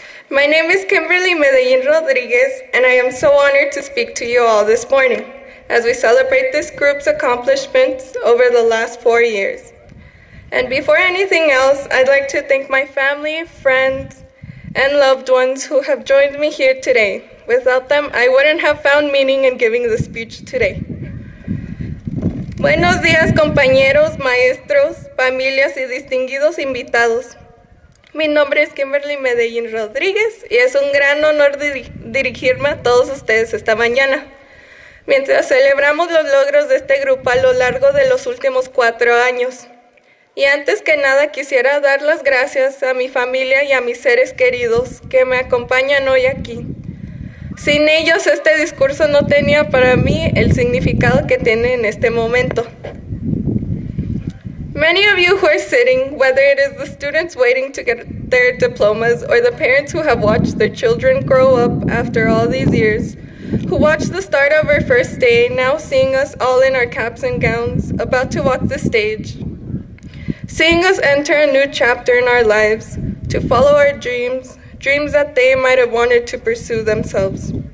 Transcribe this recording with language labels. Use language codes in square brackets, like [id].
[en] My name is Kimberly Medellin Rodriguez, and I am so honored to speak to you all this morning as we celebrate this group's accomplishments over the last 4 years. And before anything else, I'd like to thank my family, friends, and loved ones who have joined me here today. Without them, I wouldn't have found meaning in giving the speech today. [es] Buenos días, compañeros, maestros, familias y distinguidos invitados. Mi nombre es Kimberly Medellin Rodríguez y es un gran honor dirigirme a todos ustedes esta mañana. Mientras celebramos los logros de este grupo a lo largo de los últimos 4 años. Y antes que nada quisiera dar las gracias a mi familia y a mis seres queridos que me acompañan hoy aquí. Sin ellos este discurso no tenía para mí el significado que tiene en este momento. [en] Many of you who are sitting, whether it is the students waiting to get their diplomas or the parents who have watched their children grow up after all these years, who watched the start of our first day, now seeing us all in our caps and gowns, about to walk the stage, seeing us enter a new chapter in our lives, to follow our dreams, dreams that they might have wanted to pursue themselves.